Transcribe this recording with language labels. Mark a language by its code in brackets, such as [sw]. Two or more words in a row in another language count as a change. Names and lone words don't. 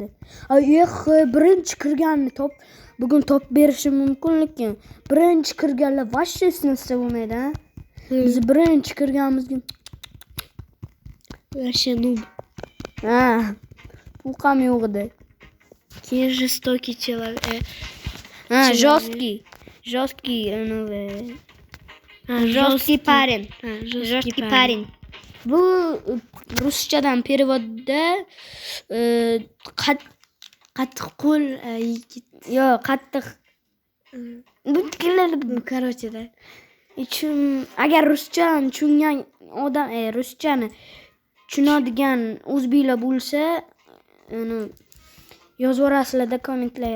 [uz] Birinchi kirganni bugun top berishim mumkin, lekin birinchi kirganlar vashshe sinsa bo'lmaydi. Biz birinchi kirganimizga [ru] Вообще noob. [uz] ha uqam yo'q edi. [ru] Keyin жестокий человек. [uz] Ha, [ru] Человек. жесткий, ну, Жесткий жесткий парень. Жесткий Жесткий парень. [uz] Bu ruschadan переводda Qattiq qo'l yigit. yo'q, qattiq. Bu [ru] Короче, да. [uz] agar ruschani tushungan odam, ruschani tushunadigan o'zbeklar bo'lsa, uni yozib yuborasizlar kommentlar.